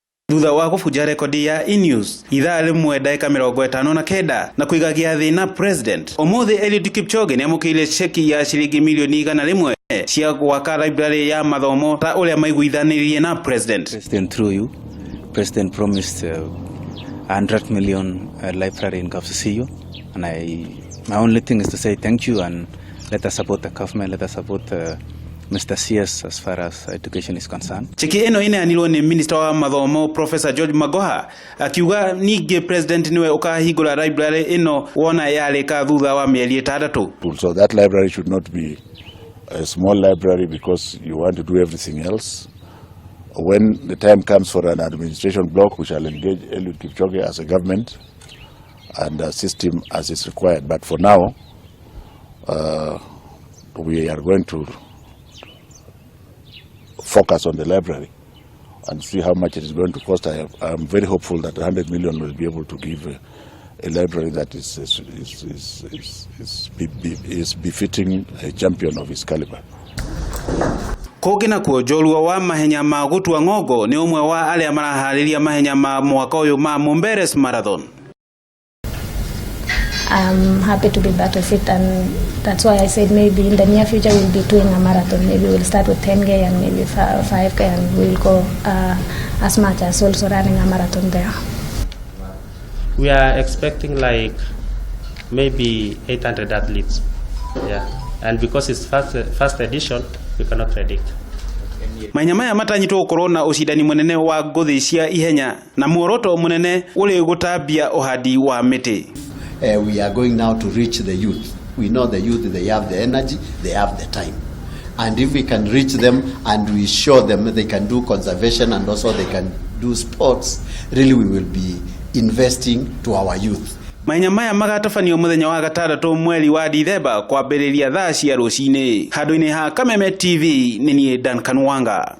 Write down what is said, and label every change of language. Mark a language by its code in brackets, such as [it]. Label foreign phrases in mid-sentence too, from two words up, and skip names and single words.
[ki] thutha wa kubuja rekodi ya E-News ithaa rimwe ndagika 59 na kuiga giathi na president. Umuthi Eliud Kipchoge ni amukire cheki ya shilingi milioni 100 cia gwaka library ya mathomo ta uria maiguithanirie na president. [en] President, through you, President promised 100 million library in Kafusio, and my only thing is to say thank you and let us support the government, let us support Mr. CS as far as education is concerned. [ki] Cheki eno ineanirwo ni Minister wa Mathomo Professor George Magoha akiuga ninge president niwe ukahingura library ino wona yareka thutha wa mieri 6. [en] So that library should not be a small library because you want to do everything else. When the time comes for an administration block, we shall engage Eliud Kipchoge as a government and assist him as is required. But for now, we are going to focus on the library and see how much it is going to cost. I am very hopeful that 100 million will be able to give a library that is befitting a champion of his caliber. [ki] Kogina kuo Njorua wa mahenya ma gutua ng'ongo ni umwe wa aria marahariria mahenya ma mwaka uyu ma Momberes Marathon. [en] I'm happy to be back to fit, and that's why I said maybe in the near future we'll be doing a marathon. Maybe we'll start with 10K and maybe 5K, and we'll go as much as also running a marathon there. We are expecting like maybe 800 athletes, yeah. And because it's first edition, we cannot predict. [ki] Mahenya maya matanyitwo gukorwo na ucidani munene wa nguthi cia ihenya na muoroto munene uri gutambia uhandi wa miti. [en] We are going now to reach the youth. We know the youth, they have the energy, they have the time. And if we can reach them and we show them they can do conservation and also they can do sports, really we will be investing to our youth. [ki] Mahenya maya magatafanio muthenya wa 6 mweri wa Dithemba kwambĩrĩria thaa cia rũcinĩ. Handũ-inĩ ha Kameme TV, nĩ niĩ Dan Kanwanga.